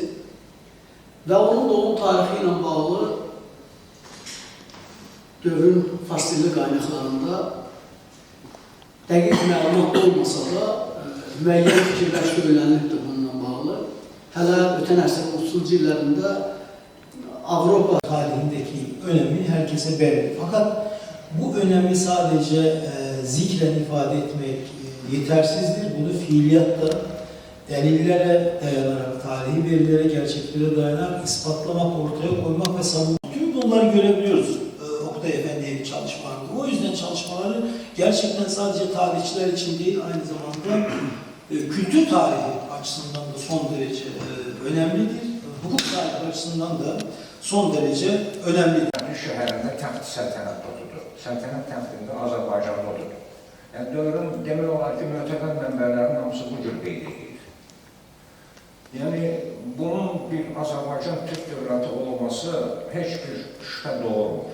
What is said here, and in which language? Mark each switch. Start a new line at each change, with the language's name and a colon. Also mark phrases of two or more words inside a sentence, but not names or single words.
Azerbaijani: Və onun doğum tarixi ilə bağlı dövrün fasilli qaynaqlarında dəqiq məlumat olmasa da müəyyən fikirlər söylənibdir bununla bağlı. Hələ ötən əsrin 30-cu illərində Avropa
Turkish: tarihindeki önemi herkese belli. Fakat bu önemi sadece zikren ifade etmek yetersizdir. Bunu fiiliyatta delillere dayanarak, tarihi verilere, gerçeklere dayanarak ispatlamak, ortaya koymak ve savunmak. Tüm bunları görebiliyoruz Oktay Efendi'nin çalışmalarında. O yüzden çalışmaları gerçekten sadece tarihçiler için değil, aynı zamanda kültür tarihi açısından da son derece önemlidir. Hukuk tarihi açısından da son derece önemlidir.
Azerbaijani: Şəhərində təxt səltənət oturdu. Səltənət təxtində Azərbaycanda oturdu. Yəni dövrün demək olar ki, mötəbər mənbələrin hamısı bu cür qeyd edir. Yəni bunun bir Azərbaycan Türk dövləti olması heç bir şübhə doğurmur.